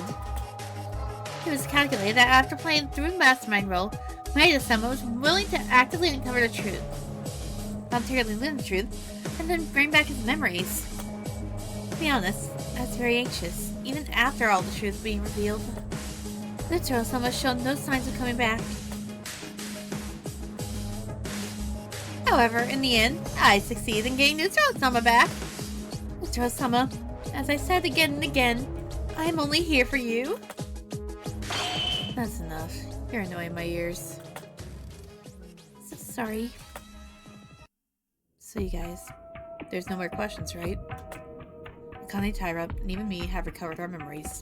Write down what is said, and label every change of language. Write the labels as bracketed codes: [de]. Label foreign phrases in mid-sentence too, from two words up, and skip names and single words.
[en] It was calculated that after playing through the mastermind role, Maeda-sama was willing to actively uncover the truth, voluntarily learn the truth, and then bring back his memories. To be honest, I was very anxious, even after all the truth being revealed. Utsuro-sama showed no signs of coming back. However, in the end, I succeeded in getting Utsuro-sama back. Utsuro-sama, as I said again and again, I am only here for you. That's enough. You're annoying my ears. So sorry. So you guys, there's no more questions, right? Akane Taira and even me have recovered our memories.